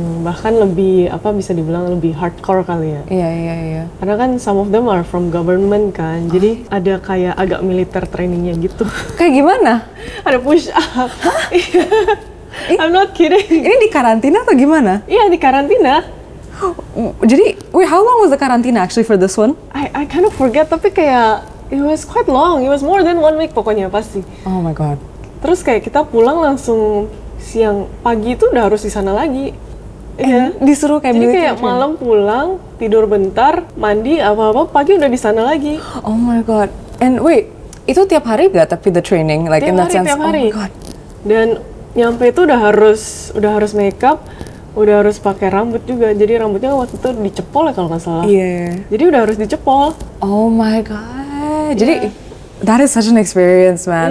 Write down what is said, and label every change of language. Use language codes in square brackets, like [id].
[id] Bahkan lebih, bisa dibilang lebih hardcore kali ya. Iya. Karena kan [en] some of them are from government [id] kan, jadi ada kayak agak militer trainingnya gitu. Kayak gimana? [en] Ada push up. I'm not kidding. [id] Ini di karantina atau gimana? Iya, di karantina. [en] Jadi, wait, how long was the karantina actually for this one? I kind of forget, [id] tapi kayak [en] it was quite long. It was more than 1 week [id] pokoknya pasti. [en] Oh my god. [id] Terus kayak kita pulang langsung pagi itu udah harus di sana lagi. Iya. Disuruh kayak Jadi [en] military [id] kayak [en] training? [id] malam pulang, tidur bentar, mandi apa-apa, pagi udah di sana lagi. [en] Oh my god. And wait, [id] itu tiap hari gak tapi [en] the training in that sense? [id] Tiap hari. [en] Oh my god. [id] Dan nyampe itu udah harus makeup, udah harus pakai rambut juga. Jadi rambutnya waktu itu dicepol ya kalau nggak salah. Iya. Jadi udah harus dicepol. [en] Oh my god. Jadi that is such an experience, man.